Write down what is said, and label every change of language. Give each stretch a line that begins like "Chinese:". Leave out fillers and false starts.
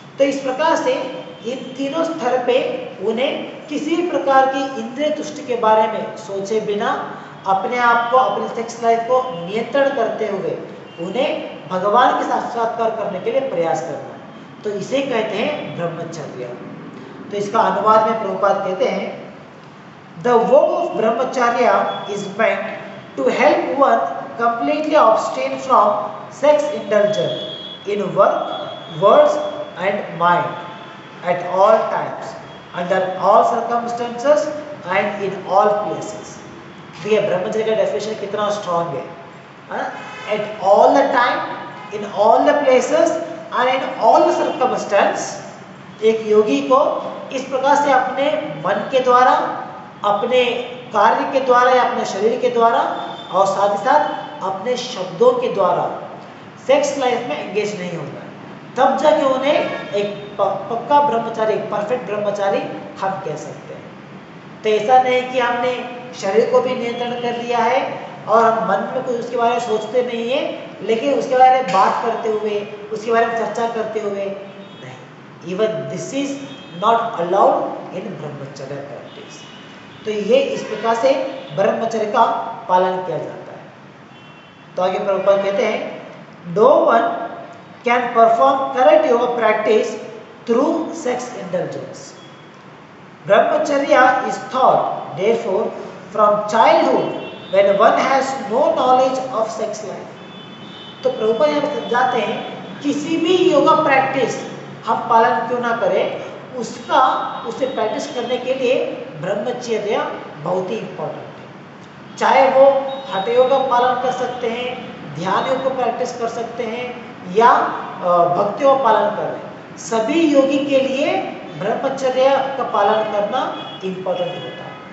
Hindi: तो इस प्रकार से इन तीनों स्तर पे उन्हें किसी प्रकार की इंद्रिय तुष्टि के बारे में सोचे बिना अपने आप को, अपने सेक्स लाइफ को नियंत्रण करते हुए उन्हें भगवान के साक्षात्कार करने के लिए प्रयास करना, तो इसे कहते हैं ब्रह्मचर्य। तो इसका अनुवाद में प्रभुपाद कहते हैं,
English: The word of brahmacharya is meant to help one completely abstain from sex indulgence in work, words and mind at all times, under all circumstances and in all places।
Hindi: देखिए ब्रह्मचर्य का डेफिनेशन कितना स्ट्रॉन्ग है,
English: at all the time, in all the places and in all the circumstances।
Hindi: एक योगी को इस प्रकार से अपने मन के द्वारा, अपने कार्य के द्वारा या अपने शरीर के द्वारा और साथ ही साथ अपने शब्दों के द्वारा सेक्स लाइफ में एंगेज नहीं होगा, तब जाके उन्हें एक पक्का ब्रह्मचारी, एक परफेक्ट ब्रह्मचारी हम कह सकते हैं। तो ऐसा नहीं कि हमने शरीर को भी नियंत्रण कर लिया है और हम मन में कुछ उसके बारे में सोचते नहीं है, लेकिन उसके बारे में बात करते हुए, उसके बारे में चर्चा करते हुए नहीं।
English: Even this is not allowed in brahmacharya practice.
Hindi: तो ये इस प्रकार से ब्रह्मचर्य का पालन किया जाता है। तो आगे प्रभुपाद कहते हैं,
English: No one can perform correct yoga practice through sex indulgence. Brahmacharya is taught therefore from childhood when one has no knowledge of sex life।
Hindi: तो प्रभुपाद यहाँ समझाते हैं, किसी भी योगा प्रैक्टिस हम पालन क्यों ना करें, उसे प्रैक्टिस करने के लिए ब्रह्मचर्य बहुत ही इम्पोर्टेंट है। चाहे वो हठ योग का पालन कर सकते हैं, ध्यान योग को प्रैक्टिस कर सकते हैं, या भक्ति का पालन कर रहे हैं, सभी योगी के लिए ब्रह्मचर्य का पालन करना इम्पोर्टेंट होता है।